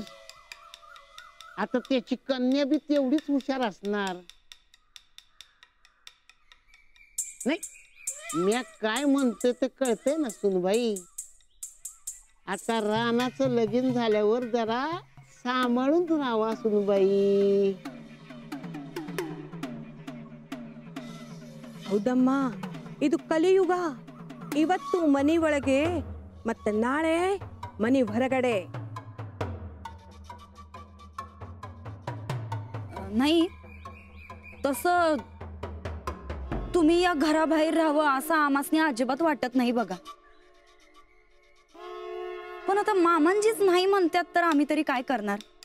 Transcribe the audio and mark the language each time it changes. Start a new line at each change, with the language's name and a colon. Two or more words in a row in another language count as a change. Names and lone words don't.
Marathi: आता त्याची कन्या बी तेवढीच हुशार असणार. नाही, मी काय म्हणतोय ते कळतंय ना सुनबाई. आता रानाचं लगीन झाल्यावर जरा सांभाळून राहावा सुनबाई.
Kannada: ಹೌದಮ್ಮ, ಇದು ಕಲಿಯುಗ. ಇವತ್ತು ಮನೆ ಒಳಗೆ ಮತ್ತೆ ನಾಳೆ ಮನೆ ಹೊರಗಡೆ.
Marathi: नाही, तसं तुम्ही या घराबाहेर राहावं असं आमासनी अजिबात वाटत नाही बघा. पण आता मामांजीच नाही म्हणतात तर आम्ही तरी काय करणार?